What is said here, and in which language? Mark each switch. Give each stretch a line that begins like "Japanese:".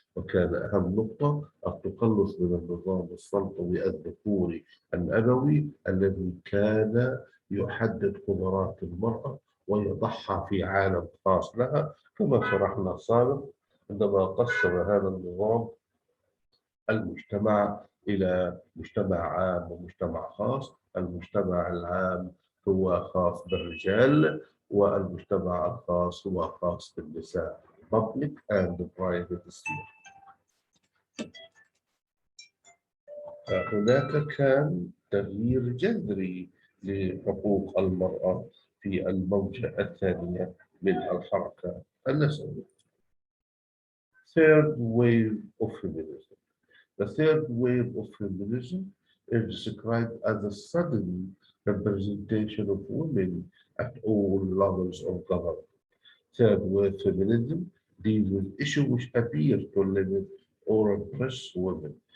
Arabic: وكان أهم نقطة التخلص من النظام السلطوي الذكوري الأبوي الذي كان يحدد قدرات المرأة ويضعها في عالم خاص لها، كما شرحنا سابق عندما قسم هذا النظام المجتمع إلى مجتمع عام ومجتمع خاص. المجتمع العام هو خاص بالرجال، والمجتمع الخاص هو خاص بالنساء.
English: public and private sphere.
Arabic: هناك كان تغيير جذري لحقوق المرأة في الموجة الثانية من الحركة النسوية.
English: Third wave of feminism. The third wave of feminism is described as a sudden representation of women at all levels of government. Third wave feminism deals with issues which appear to limit or oppress women.